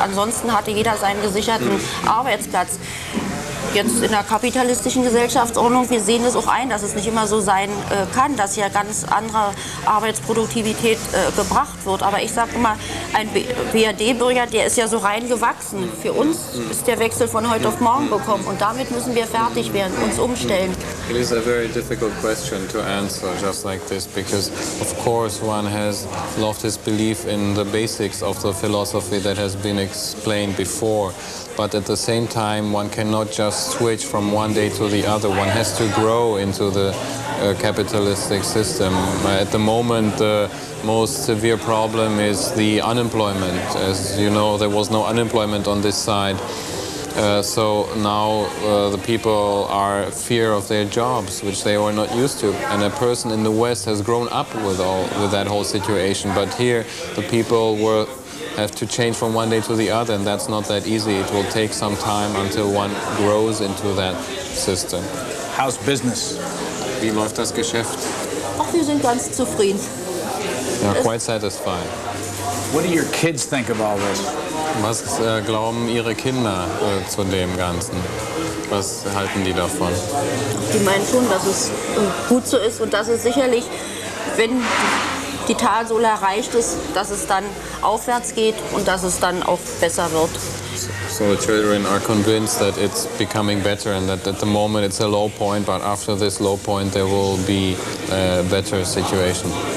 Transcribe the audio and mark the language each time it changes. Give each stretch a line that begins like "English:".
German: Ansonsten hatte jeder seinen gesicherten Arbeitsplatz. Jetzt in der kapitalistischen Gesellschaftsordnung, wir sehen es auch ein, dass es nicht immer so sein kann, dass hier ganz andere Arbeitsproduktivität gebracht wird. Aber ich sage immer, ein BRD-Bürger, der ist ja so reingewachsen. Für uns ist der Wechsel von heute auf morgen gekommen und damit müssen wir fertig werden, uns umstellen.
English: It is a very difficult question to answer just like this, because of course one has lost his belief in the basics of the philosophy that has been explained before. But at the same time, one cannot just switch from one day to the other. One has to grow into the capitalistic system. At the moment, the most severe problem is the unemployment. As you know, there was no unemployment on this side. So now the people are fear of their jobs, which they were not used to. And a person in the West has grown up with that whole situation. But here, the people have to change from one day to the other, and that's not that easy. It will take some time until one grows into that system. How's business?
German: Wie läuft das Geschäft? Ach, wir sind ganz zufrieden.
English: Yeah, quite satisfied. What do your kids think of all this?
German: Was glauben Ihre Kinder zu dem Ganzen? Was halten die davon? Die meinen schon, dass es gut so ist und dass es sicherlich, wenn die Talsohle erreicht ist, dass es dann aufwärts geht und dass es dann auch besser wird.
English: So the children are convinced that it's becoming better and that at the moment it's a low point, but after this low point there will be a better situation.